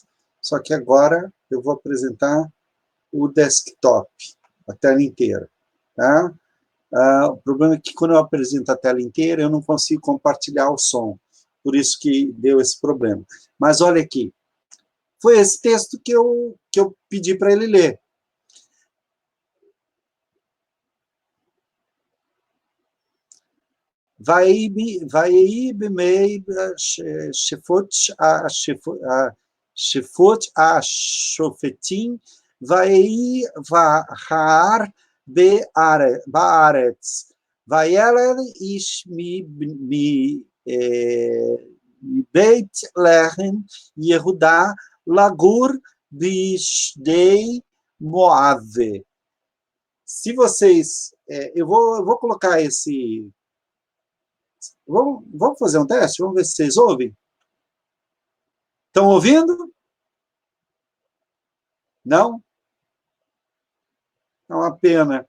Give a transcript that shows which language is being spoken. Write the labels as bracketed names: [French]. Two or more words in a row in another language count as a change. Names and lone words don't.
[Portuguese] Só que agora eu vou apresentar o desktop, a tela inteira. Tá? O problema é que quando eu apresento a tela inteira, eu não consigo compartilhar o som. Por isso que deu esse problema. Mas olha aqui. Foi esse texto que eu pedi para ele ler. [Hebrew] ויהי בימי שפוט השופטים, ויהי בהר בארץ, וילד איש מבית לחם יהודה לגור בשדה מואב. [Portuguese] Se vocês... eu vou colocar esse... Vamos fazer um teste? Vamos ver se vocês ouvem. Estão ouvindo? Não? É uma pena.